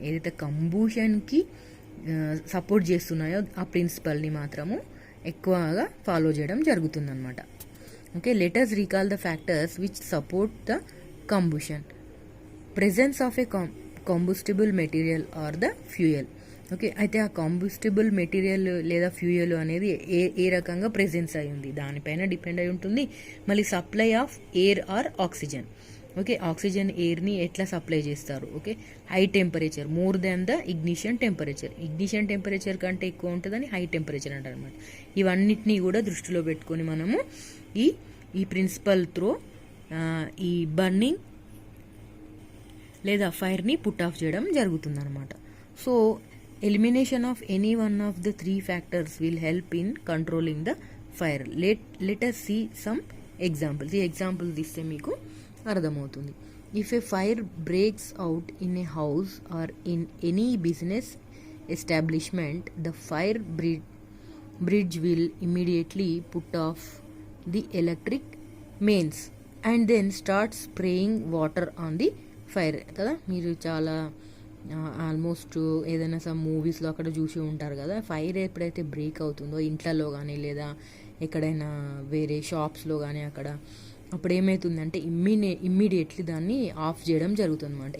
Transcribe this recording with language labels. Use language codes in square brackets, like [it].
[te] ఏదైతే కంబూషన్కి సపోర్ట్ చేస్తున్నాయో ఆ ప్రిన్సిపల్ని మాత్రము ఎక్కువగా ఫాలో చేయడం జరుగుతుందన్నమాట. [en] Okay, let us recall the factors which support the combustion. Presence of a combustible material or the fuel. [te] Okay, అయితే ఆ కాంబుస్టిబుల్ మెటీరియల్ లేదా ఫ్యూయల్ అనేది ఏ రకంగా ప్రెజెన్స్ అయి ఉంది దానిపైన డిపెండ్ అయి ఉంటుంది. మళ్ళీ [en] Supply of air or oxygen. [te] Okay, oxygen ఎయిర్ని ఎట్లా సప్లై చేస్తారు? [en] Okay, high temperature more than the ignition temperature. [te] Ignition temperature కంటే ఎక్కువ ఉంటుందని హై టెంపరేచర్ అంటారు అనమాట. ఇవన్నిటినీ కూడా దృష్టిలో పెట్టుకొని మనము ఈ ప్రిన్సిపల్ త్రో ఈ బర్నింగ్ లేదా ఫైర్ని పుట్ ఆఫ్ చేయడం జరుగుతుంది అనమాట. [en] So elimination of any one of the three factors will help in controlling the fire. Let us see some examples. [te] ఈ ఎగ్జాంపుల్ తీస్తే మీకు అర్థమవుతుంది. [en] If a fire breaks out in a house or in any business establishment, the fire bridge will immediately put off the electric mains and then start spraying water on the fire. [te] కదా, మీరు చాలా almost ఏదైనా some మూవీస్లో అక్కడ చూసి ఉంటారు కదా, fire ఎప్పుడైతే బ్రేక్ అవుతుందో ఇంట్లలో కానీ లేదా ఎక్కడైనా వేరే షాప్స్లో కానీ అప్పుడు ఏమవుతుందంటే ఇమ్మీడియట్లీ దాన్ని ఆఫ్ చేయడం జరుగుతుంది అనమాట.